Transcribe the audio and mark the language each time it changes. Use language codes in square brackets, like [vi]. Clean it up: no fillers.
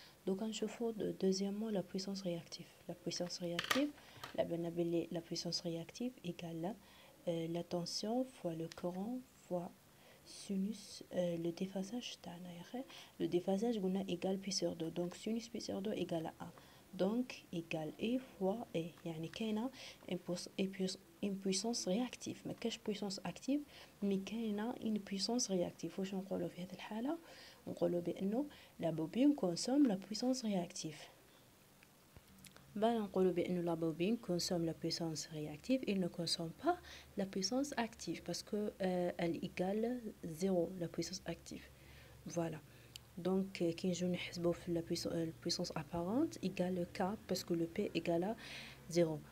[fr] Donc نشوفوا deuxièmement la puissance réactive. La puissance réactive la puissance réactive égale la tension fois le courant fois sinus le déphasage [ar] تاعنا يا اخي. [fr] Le déphasage قلنا égal pi sur 2. Donc sinus pi sur 2 égale à 1. Donc égale E fois E. [ar] يعني كاينه [fr] une puissance réactive. [ar] ما كاش [fr] puissance active مي كاينه une puissance réactive. [ar] واش نقولوا في هذه الحاله؟ نقولوا بانه [fr] la bobine consomme la puissance réactive. نقولوا بانه la bobine consomme la puissance réactive, il ne consomme pas la puissance active parce que elle égale 0 la puissance active. Voilà. Donc [ar] كي نجيو نحسبوا في [fr] la puissance apparente égale K parce que le P égale à 0.